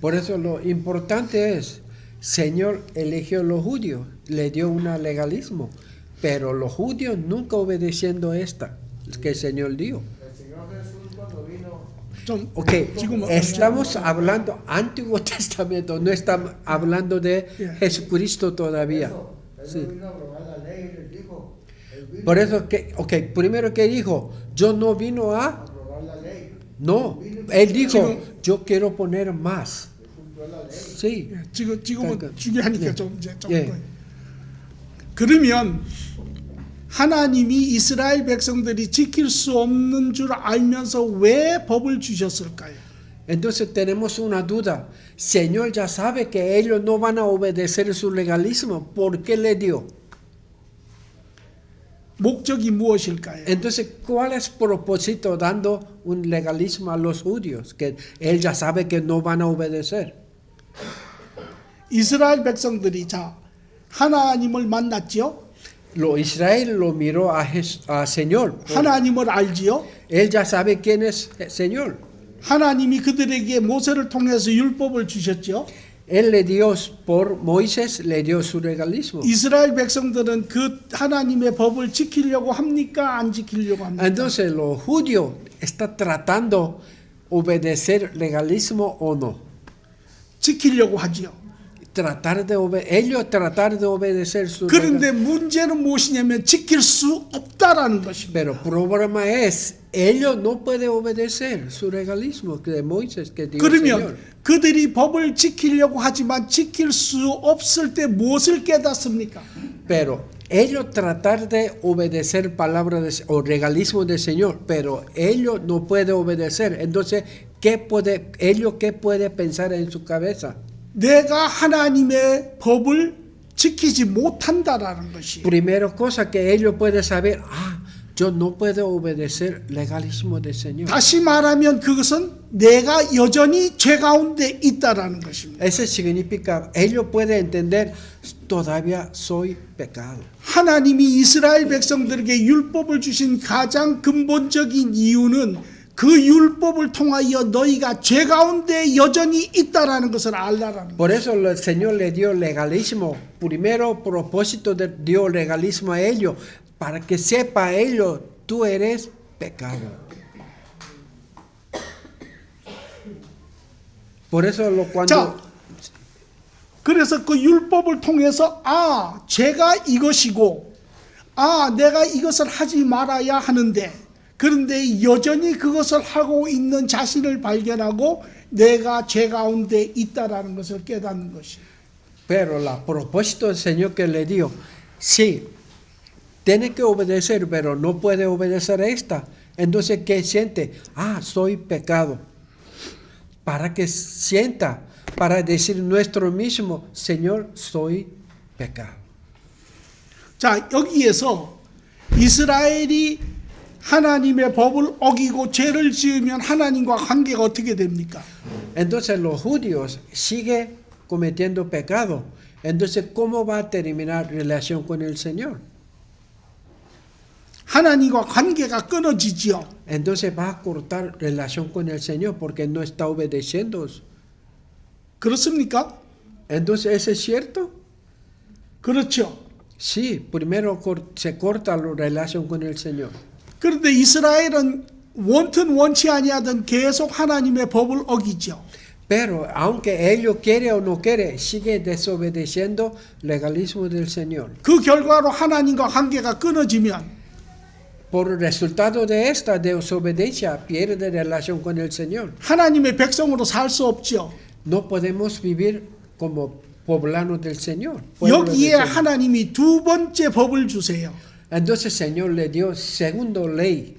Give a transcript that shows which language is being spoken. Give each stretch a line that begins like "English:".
Spanish: Por eso lo importante es, Señor eligió a los judíos, le dio un legalismo, pero los judíos nunca obedeciendo esta que el Señor dio. El Señor Jesús cuando vino,
Korean: 좀 Ok, 지금은
Spanish: estamos hablando Antiguo Testamento, no estamos hablando de Jesucristo todavía. Él Sí. no vino a abrogar la ley, les dijo. Él vino Por eso que, primero que dijo, yo no vino a a, abrogar la ley. no, él dijo, yo quiero poner más. Él cumplió la ley. Sí,
Korean: 지금은 그러니까, 중요하니까 예. 좀 예. 그러면 하나님이 이스라엘 백성들이 지킬 수 없는 줄 알면서 왜 법을 주셨을까요?
Spanish: entonces tenemos una duda. Señor ya sabe que ellos no van a obedecer su legalismo. ¿Por qué le dio?
Korean: 목적이 무엇일까요?
Spanish: Entonces, ¿cuál es el propósito dando un legalismo a los judíos? Que él ya sabe que no van a obedecer.
Korean: 이스라엘 백성들이 하나님을 만났지요.
Spanish: Israel lo miró a Señor.
Korean: 하나님을 알지요.
Spanish: Él ya sabe quién es el Señor.
Korean: 하나님이 그들에게 모세를 통해서 율법을 주셨죠.
Spanish: Él le dio, por Moisés, le dio su legalismo.
Korean: 이스라엘 백성들은 그 하나님의 법을 지키려고 합니까? 안 지키려고 합니까?
Spanish: Entonces, los judíos están tratando obedecer legalismo o no.
Korean: 지키려고 하지요.
Spanish: Ellos tratar de obedecer su
Korean: 그런데 문제는 무엇이냐면 지킬 수 없다라는 것입니다.
Spanish: Pero el problema es, ellos no pueden obedecer su legalismo de Moisés que dio el Señor.
Korean: 그러면 그들이 법을 지키려고 하지만 지킬 수 없을 때 무엇을 깨닫습니까?
Spanish: Pero ellos tratar de obedecer palabra o regalismo del Señor, pero ellos no pueden obedecer. Entonces, ¿qué puede pensar en su cabeza?
Korean: 내가 하나님의 법을 지키지 못한다라는 것이.
Spanish: Primera cosa que ellos pueden saber, yo no puedo obedecer legalismo del Señor.
Korean: 다시 말하면 그것은 내가 여전히 죄 가운데 있다라는 것입니다.
Spanish: Eso significa, ellos pueden entender, todavía soy pecado.
Korean: 하나님이 이스라엘 백성들에게 율법을 주신 가장 근본적인 이유는 그 율법을 통하여 너희가 죄 가운데 여전히 있다라는 것을 알라라는.
Spanish: Por eso el Señor le dio legalismo. Primero propósito dio legalismo a ellos, para que sepa ellos, tú eres pecado. Por eso cuando
Korean: 자, 그래서 그 율법을 통해서 죄가 이것이고 내가 이것을 하지 말아야 하는데 그런데 여전히 그것을 하고 있는 자신을 발견하고 내가 죄 가운데 있다라는 것을 깨닫는 것이.
Spanish: Pero el propósito del Señor que le dio, sí, tiene que obedecer, pero no puede obedecer esta. Entonces, ¿qué siente? Soy pecado. Para que sienta, para decir nuestro mismo, Señor, soy pecado.
Korean: 자, 여기에서 이스라엘이 하나님의 법을 어기고 죄를 지으면 하나님과 관계가 어떻게 됩니까?
Spanish: Entonces los judíos siguen cometiendo pecado. Entonces, ¿cómo va a terminar relación con el Señor?
Korean: 하나님과 관계가 끊어지지요.
Spanish: Entonces va a cortar relación con el Señor porque no está obedeciendo.
Korean: 그렇습니까?
Spanish: Entonces, ¿eso es cierto?
Korean: 그렇죠.
Spanish: Sí, primero se corta la relación con el Señor.
Korean: 그런데 이스라엘은 원튼 원치 아니하든 계속 하나님의 법을 어기죠.
Spanish: Pero aunque ellos quieren o no quieren, sigue desobedeciendo el legalismo del Señor.
Korean: 그 결과로 하나님과 관계가 끊어지면
Spanish: Por el resultado de esta desobediencia, pierde relación con el Señor.
Korean: 하나님의 백성으로 살 수 없죠.
Spanish: No podemos vivir como poblanos del Señor. pueblo del
Korean: 여기에
Spanish: Señor.
Korean: 하나님이 두 번째 법을 주세요.
Spanish: Entonces el Señor le dio segundo ley.